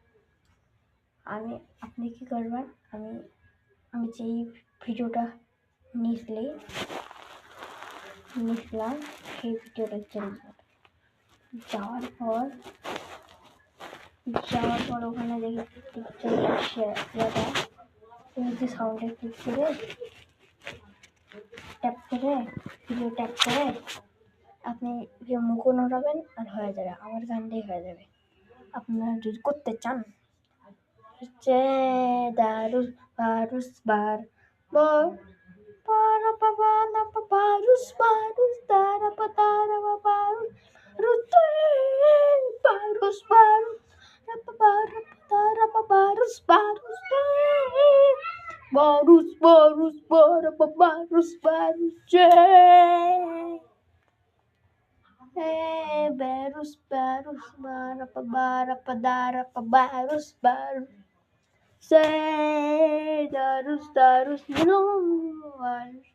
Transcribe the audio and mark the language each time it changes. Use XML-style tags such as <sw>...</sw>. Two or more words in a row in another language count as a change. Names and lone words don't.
<bn>আপনি কি করবেন, আমি যেই ভিডিওটা নিয়েছিলাম সেই ভিডিওটা যাওয়ার পর ওখানে দেখি তুমি যে সাউন্ডে ক্লিক করে ভিডিও ট্যাপ করে আপনি মুখও নড়াবেন আর হয়ে যাবে, আমার গানটাই হয়ে যাবে। আপনারা যদি করতে চান, হচ্ছে দারুস বারুস বার বর para pa pa na pa parus tara pa barus rutte parus na pa para pa tara pa barus para pa barus barus bara pa dara pa barus say darus</bn>